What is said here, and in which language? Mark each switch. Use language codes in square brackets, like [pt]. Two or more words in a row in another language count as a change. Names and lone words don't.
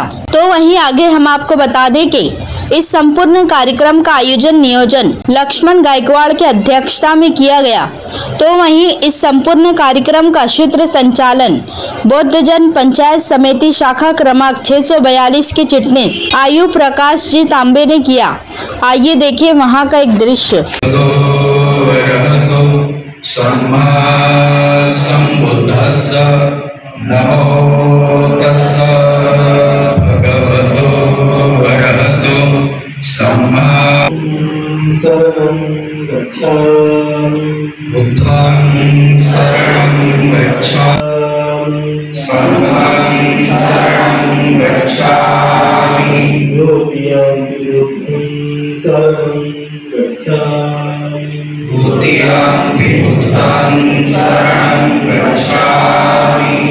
[hi] तो वहीं आगे हम आपको बता दें कि इस संपूर्ण कार्यक्रम का आयोजन नियोजन लक्ष्मण गायकवाड़ की अध्यक्षता में किया गया। तो वहीं इस संपूर्ण कार्यक्रम का सूत्र संचालन बौद्ध जन पंचायत समिति शाखा क्रमांक 642 के चिटनीस आयु प्रकाश जी तांबे ने किया। आइए देखिए वहां का एक दृश्य। [pi] नमो तस्स भगवतो वरहतो सम्मा शरणं गच्छामि बुद्धं शरणं गच्छामि संघं शरणं गच्छामि द्वितीयं शरणं गच्छामि द्वितीयं बुद्धं शरणं गच्छामि